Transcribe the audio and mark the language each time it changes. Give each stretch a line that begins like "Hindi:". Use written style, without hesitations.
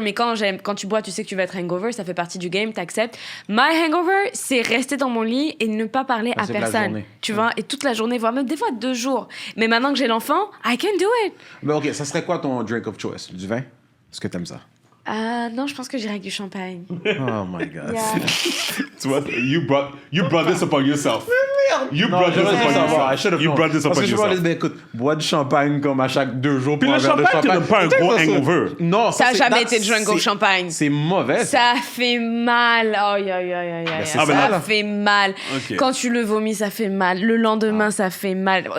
French: Mais quand tu bois, tu sais que tu vas être hangover. Ça fait partie du game. T'acceptes. My hangover, c'est rester dans mon lit et ne pas parler à personne. Tu vois? Et toute la journée, voire même des fois 2 jours. Mais maintenant que j'ai l'enfant,
English: I can do it.
French: Ben, OK. Ça serait quoi ton
English: drink of choice?
French: Du vin? Est-ce que t'aimes ça? Non, je pense que j'irais avec du champagne.
English: Oh my God. Yeah.
French: Tu vois,
English: you brought this upon yourself. You brought this upon yourself. You brought this upon yourself.
French: Ben, écoute, bois du champagne comme à chaque 2 jours. Puis le champagne, tu n'as pas un gros hangover. Non, ça n'a jamais été drunk au champagne. C'est mauvais. Ça fait mal. Ça fait mal. Okay. Quand tu le vomis, ça fait mal. Le lendemain, ça fait mal.